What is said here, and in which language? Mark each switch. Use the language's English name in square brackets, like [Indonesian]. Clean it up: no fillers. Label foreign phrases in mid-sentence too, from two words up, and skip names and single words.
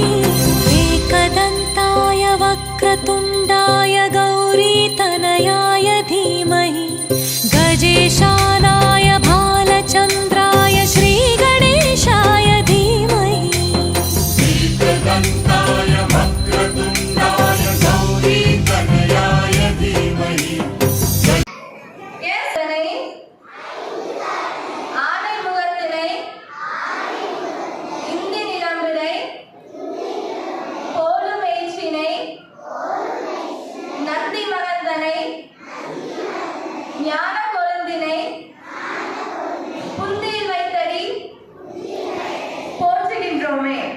[Sanskrit] एकदन्ताय वक्रतुण्डाय गौरीतनयाय धीमहि गजेशानाय भालचन्द्राय श्रीगणेशाय धीमहि एकदन्ताय वक्रतुण्डाय गौरीतनयाय धीमहि [Tamil] ஆனை முகத்தினை இந்தி நிலம்பினை போலும் எய்ச்சினை நந்தி மகந்தனை ஞான கொழுந்தினை புந்தியில் வைத்தடி போற்றுகின்றோமே.